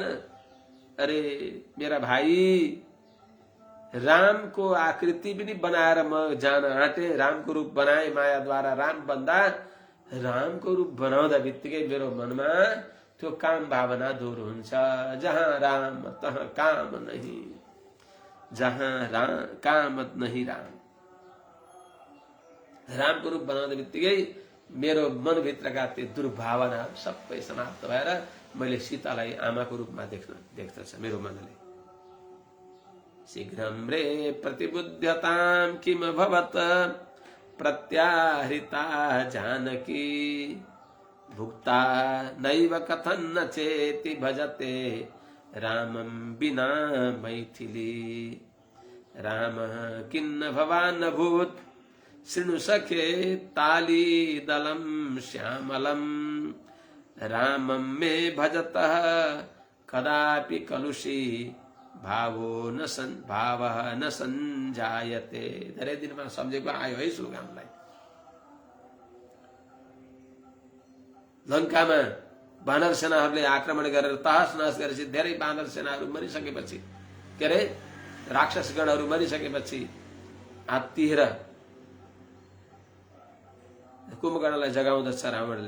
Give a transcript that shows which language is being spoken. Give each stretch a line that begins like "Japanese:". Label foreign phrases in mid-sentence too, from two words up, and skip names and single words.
Nepali: अरे मेरा भाइ, रामको आकृति पनि बनाएर म जान आँटे, रामको रूप बनाए मायाद्वारा, राम बन्दा रामको रूप बनाउँदा बित्तिकै मेरो मनमा त्यो काम भावना दूर हुन्छ।
Hindi: जहाँ राम तहाँ काम नहीं, जहाँ राम कामत नहीं राम। रामको रूप बनाउँदा बित्तिकै मेरो मनभित्रका त्यो दुर्भावना सबै समाप्त भएर मैले सीतालाई आमाको रूपमा देख्दछ मेरो मनले।
Sanskrit: शीघ्रं रे प्रतिबुध्यताम किम भवत् प्रत्याहृता जानकी भुक्ता नैव कथन न चेति भजते रामं विना मैथिली। राम किन्न भवान् भूत् शृणु सखे ताली दलम श्यामलम रामं मे भजतः कदापि कलुषी भावो न संजायते।
Nepali: धेरै दिनमा सम्झेको आयो है सुलगामलाई। लंकामा बानर सेनाहरूले आक्रमण गरेर तहस नहस गरेपछि धेरै बानर सेनाहरू मरिसकेपछि, के अरे राक्षसगणहरू मरिसकेपछि हात्तीएर कुम्भकर्णलाई जगाउँदछ रावणले।